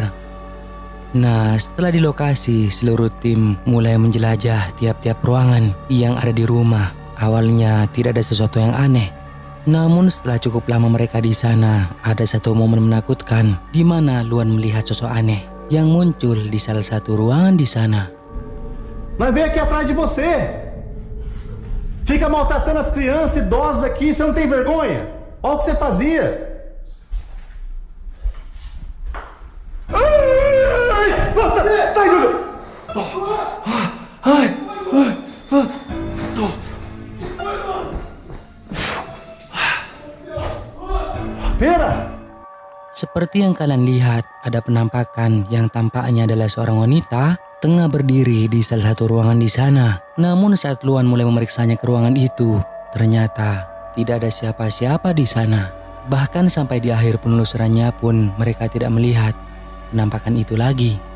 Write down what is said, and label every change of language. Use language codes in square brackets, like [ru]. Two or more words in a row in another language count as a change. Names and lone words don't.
[id] Nah, setelah di lokasi, seluruh tim mulai menjelajah tiap-tiap ruangan yang ada di rumah. Awalnya tidak ada sesuatu yang aneh. Namun setelah cukup lama mereka di sana, ada satu momen menakutkan di mana Luan melihat sosok aneh yang muncul di salah satu ruangan di sana. [pt] Mas vem aqui atrás de você. Fica maltratando as crianças, idosos aqui, você não tem vergonha? Olha o que você fazia. Ai! Nossa! Sai, Júlio! Ai! Vera! [id] Seperti yang kalian lihat, ada penampakan yang tampaknya adalah seorang wanita tengah berdiri di salah satu ruangan di sana. Namun saat Luan mulai memeriksanya ke ruangan itu, ternyata tidak ada siapa-siapa di sana. Bahkan sampai di akhir penelusurannya pun mereka tidak melihat penampakan itu lagi.